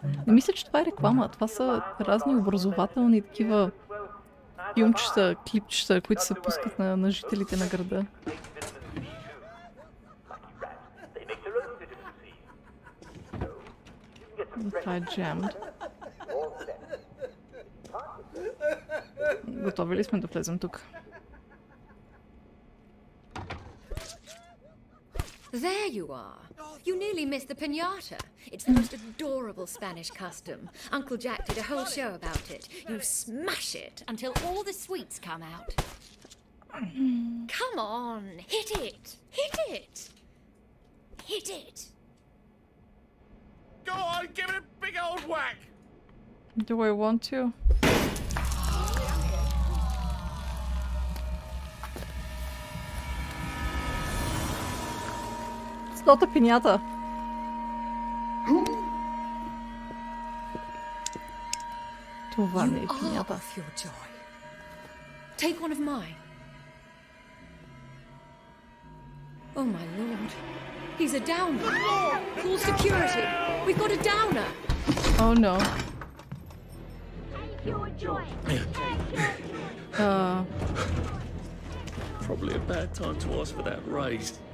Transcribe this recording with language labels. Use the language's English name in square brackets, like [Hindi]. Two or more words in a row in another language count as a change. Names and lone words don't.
[Bulgarian] Не мисля, че това е реклама. Това са разни образователни такива филмчета, клипчета, които се пускат на жителите на града. Това е jammed. Готови ли сме да влезем тук? [English] There you are. You nearly missed the piñata. It's the most adorable Spanish custom. Uncle Jack did a whole show about it. You smash it until all the sweets come out. Come on, hit it! Hit it! Hit it! Go on, give it a big old whack! Do I want to? It's not a piñata. [Bulgarian] Това не е пинята. [English] Of your joy. Take one of mine. Oh my lord. He's a downer. Call security. We've got a downer. Oh no. Probably a bad time to ask for that raise.